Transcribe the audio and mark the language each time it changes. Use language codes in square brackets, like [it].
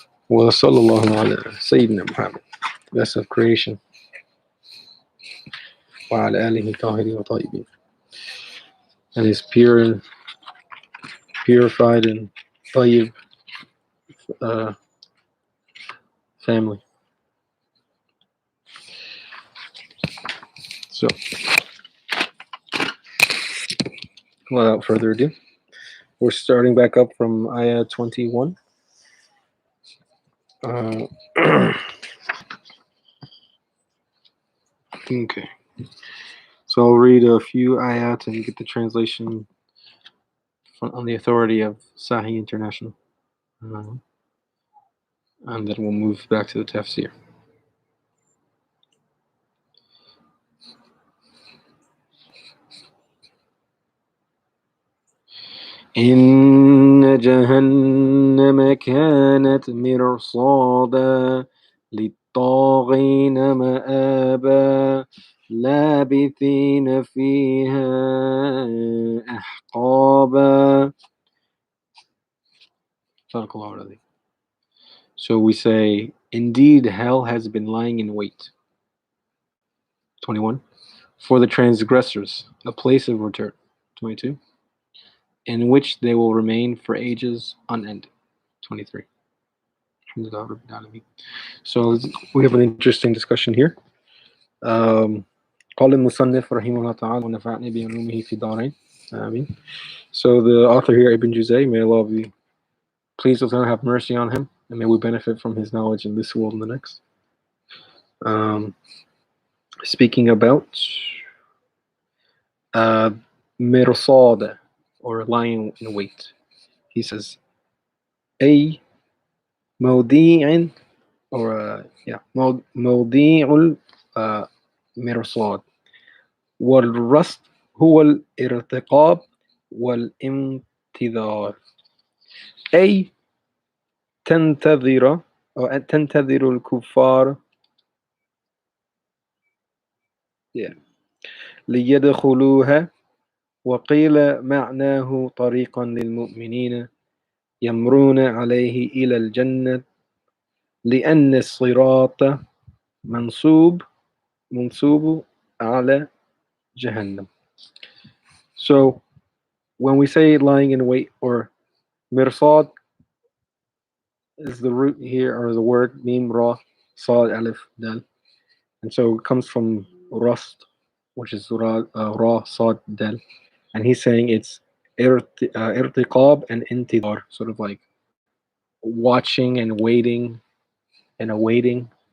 [ar] وصلى الله على سيدنا محمد [en] best of creation [ar] وعلى آله الطاهرين والطيبين [en] and his purified and [ar] طيب family. [en] So, without further ado, we're starting back up from ayah 21. Okay. So I'll read a few ayat and get the translation on the authority of Sahih International. And then we'll move back to the tafsir. [ar] إن جهنم كانت مرصادا للطاغين مآبا لابثين فيها أحقابا. [en] So we say, indeed hell has been lying in wait. 21. For the transgressors, a place of return. 22. In which they will remain for ages unending. 23. So we have an interesting discussion here. [ar] قال المصنف رحمه الله تعالى ونفعني بعلومه في دارين آمين. [en] So the author here, Ibn Juzay, may Allah be pleased with him, have mercy on him, and may we benefit from his knowledge in this world and the next. speaking about mirsad, or lying in wait. He says, [ar] أي موضيع, or موضيع المرصاد والرصد هو الارتقاب والانتظار. أي تنتظر أو تنتظر الكفار ليدخلوها. وقيل معناه طريقا للمؤمنين يمرون عليه إلى الجنة لأن الصراط منصوب على جهنم. [en] So when we say lying in wait, or mirsad is the root here, or the word mim ra sad alif dal, and so it comes from rust, which is ra sad dal, and he's saying it's irtiqab and intidar, sort of like watching and waiting and awaiting.